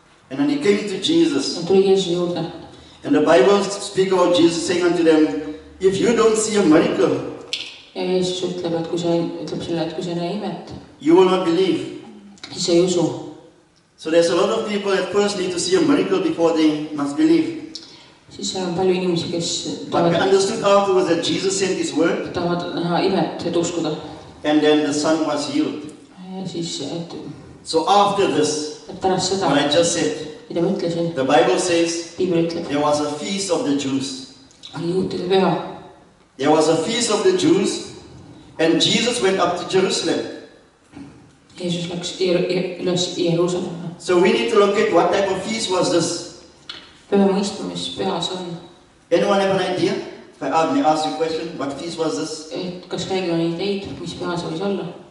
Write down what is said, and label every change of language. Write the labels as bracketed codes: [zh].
[en] And then he came to Jesus. [et] Ja tuli Jeesuse juurde. [en] And the Bible speaks about Jesus saying unto them, if you don't see a miracle, [et] Ja Jeesus ütleb, et kui sa ei näe imet, [en] you will not believe. [et] siis sa ei usu. [en] So there's a lot of people that first need to see a miracle before they must believe. [et] Siis on palju inimesi, kes [en] But we understood afterwards that Jesus sent his word, [et] tahavad näha imet, et uskuda. [en] and then the son was healed. [et] Ja siis, [en] So after this, [et] et pärast seda, [en] what I just said, [et] mida ma ütlesin, [en] the Bible says [et] Piibel ütleb, [en] there was a feast of the Jews. [et] oli juutide püha. [en] There was a feast of the Jews, and Jesus went up to Jerusalem. [et] Jeesus läks üles Jeruusalemma. [en] So we need to look at what type of feast was this. [et] Peame mõistma, mis püha see on. [en] Anyone have an idea? If I may ask you a question, what feast was this? [et] Et kas kellelgi on ideid, mis püha see võis olla?